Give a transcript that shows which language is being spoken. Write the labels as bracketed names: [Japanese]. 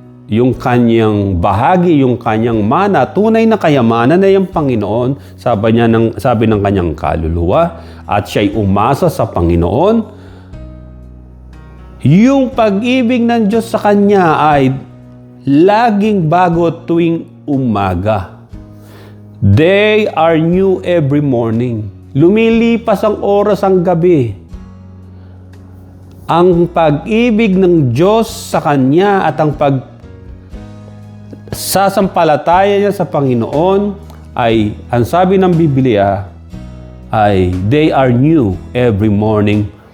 [Filipino] yung kanyang bahagi, yung kanyang mana, tunay na kayamanan na yung Panginoon, sabi ng kanyang kaluluwa, at siya'y umasa sa Panginoon, yung pag-ibig ng Diyos sa kanya ay laging bago tuwing umaga. [English] They are new every morning. [Filipino] Lumilipas ang oras ang gabi. Ang pag-ibig ng Diyos sa kanya at ang sasampalataya niya sa Panginoon ay, ang sabi ng Biblia, ay [English] they are new every morning.